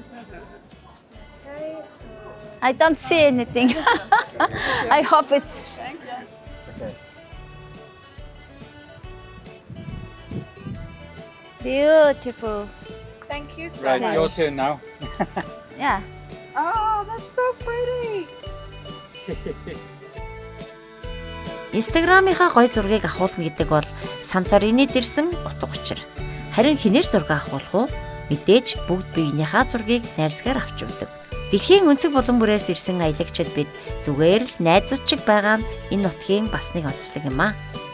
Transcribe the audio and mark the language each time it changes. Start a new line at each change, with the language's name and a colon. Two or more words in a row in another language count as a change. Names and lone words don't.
English: I don't see anything. I hope it's. Beautiful. Thank you so Right, much. your turn now. Yeah. Oh, that's so pretty.
Mongolian: Инстаграмынхаа гоё зургийг авахулна гэдэг бол Санторинид ирсэн утга учир. Харин хинээр зураг авахулах уу? Мэдээж бүгд биенийхээ зургийг найрсгаар авч явдаг. Дэлхийн өнцөг булан бүрээс ирсэн аялагчид бид зүгээр л найзууд шиг байгаа нь энэ нутгийн бас нэг онцлог юм аа.